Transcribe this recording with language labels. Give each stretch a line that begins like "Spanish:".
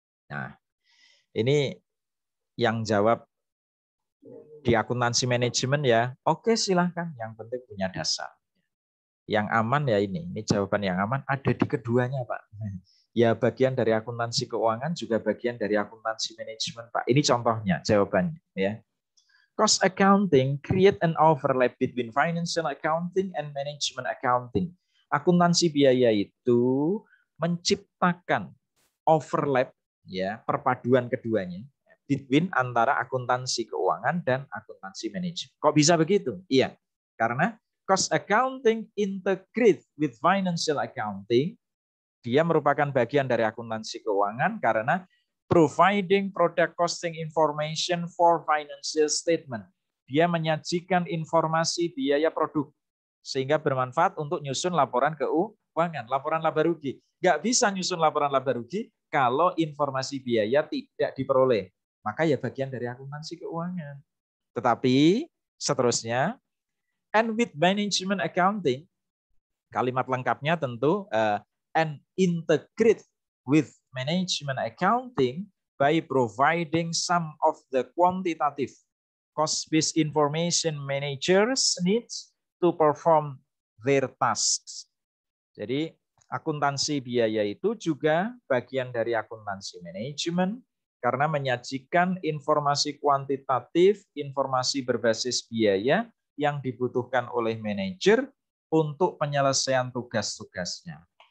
Indonesian: Nah, ini yang jawab di akuntansi manajemen ya. Oke, silahkan. Yang penting punya dasar. Yang aman ya ini jawaban yang aman ada di keduanya, Pak. Ya bagian dari akuntansi keuangan juga bagian dari akuntansi manajemen, Pak. Ini contohnya jawabannya ya.
English: Cost accounting create an overlap between financial accounting and management accounting.
Indonesian: Akuntansi biaya itu menciptakan overlap ya, perpaduan keduanya between antara akuntansi keuangan dan akuntansi manajemen. Kok bisa begitu? Iya, karena
English: cost accounting integrate with financial accounting.
Indonesian: Dia merupakan bagian dari akuntansi keuangan karena
English: providing product costing information for financial statement.
Indonesian: Dia menyajikan informasi biaya produk sehingga bermanfaat untuk nyusun laporan keuangan, laporan laba rugi. Nggak bisa nyusun laporan laba rugi kalau informasi biaya tidak diperoleh. Maka ya bagian dari akuntansi keuangan. Tetapi seterusnya,
English: and with management accounting,
Indonesian: kalimat lengkapnya tentu
English: and integrate with management accounting by providing some of the quantitative cost-based information managers needs to perform their tasks.
Indonesian: Jadi akuntansi biaya itu juga bagian dari akuntansi manajemen karena menyajikan informasi kuantitatif, informasi berbasis biaya yang dibutuhkan oleh manajer untuk penyelesaian tugas-tugasnya.